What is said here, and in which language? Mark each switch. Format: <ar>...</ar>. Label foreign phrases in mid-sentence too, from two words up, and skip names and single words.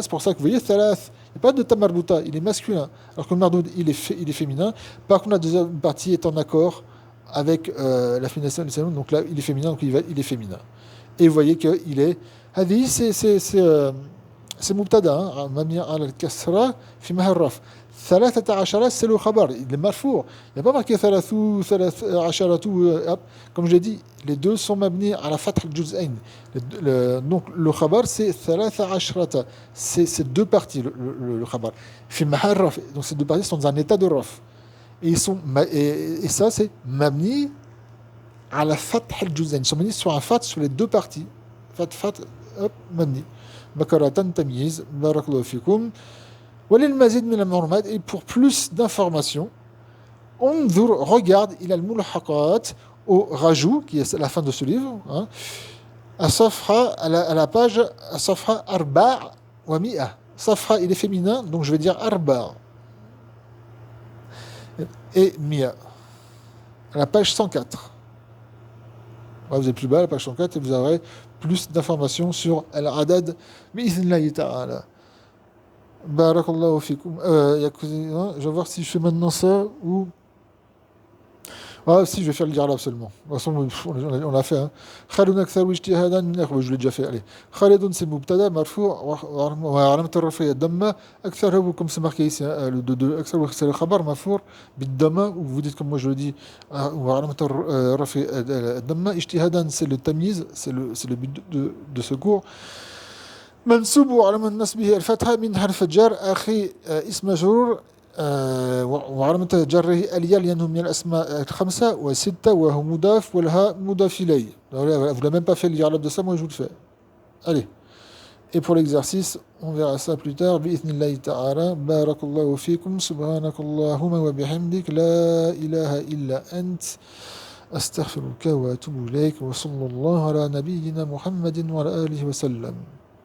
<fr>C'est pour ça que vous voyez, thalath, il n'y a pas de tamarbuta, il est masculin. Alors que le mardoud, il est féminin. Par contre, la deuxième partie est en accord avec la féminisation du salon, donc là il est féminin, donc il est féminin. Et vous voyez qu'il est. Hadi, c'est c'est mubtada, hein,</fr> <ar>مبني على الكسرة في محل رفع.</ar> <fr>13 c'est le khabar, il est marfou. Il n'y a pas marqué 13 hop. Comme je l'ai dit, les deux sont mabni à la</fr> <ar>فتح الجزأين.</ar> <fr>Donc le khabar c'est 13, c'est deux parties le khabar.</fr> <ar>في محل رفع.</ar> <fr>Donc ces deux parties sont dans un état de raf. Et, et ça c'est mabni à la</fr> <ar>فتح الجزأين.</ar> <fr>Ils sont mabni sur un fath sur les deux parties. Fath, hop, mabni.</fr> <ar>بكرة تمييز، بارك الله فيكم. وللمزيد من المعلومات</ar> <fr>et pour plus d'informations انظر regarde il a le mulhaqat au rajout qui est la fin de ce livre hein, à la page صفحة 400 صفحة il est féminin donc je vais dire arba et mia à la page 104 vous êtes plus bas à la page 104 et vous aurez plus d'informations sur</fr> <ar>العدد بإذن الله تعالى. بارك الله فيكم.</ar> <fr>Je vais voir si je fais maintenant ça ou. Ah, si, je vais faire le dialogue seulement. De toute façon, on l'a fait.</fr> <ar>خالد أكثر اجتهادا من أخبر,</ar> <fr>je l'ai déjà fait. Allez. Khalidun, c'est</fr> <ar>مبتدأ، مرفوع، وعلامة الرفع ضمة.</ar> <fr>Aktharu, comme c'est marqué ici, aktharu, c'est le khabar,</fr> <ar>مرفوع، بالضمة,</ar> <fr>ou vous dites comme moi je le dis,</fr> <ar>وعلامة الرفع ضمة.</ar> <fr>Ijtihadan, c'est le tamiz, c'est le but de ce cours.</fr> <ar>منسوب وعلامة نصبه الفتحة من حرف الجر أخي اسم مجرور وعلامة جره الياء لأنه من الأسماء الخمسة وستة وهو مضاف والهاء مضاف إليه.</ar> <fr>Vous n'avez même pas fait le dialogue de ça, moi je vous le fais. Allez. Et pour l'exercice, on verra ça plus tard.</fr> <ar>بإذن الله تعالى. بارك الله فيكم. سبحانك اللهم وبحمدك. لا إله إلا أنت. أستغفرك وأتوب إليك وصلى الله على نبينا محمد وعلى آله وسلم.</ar>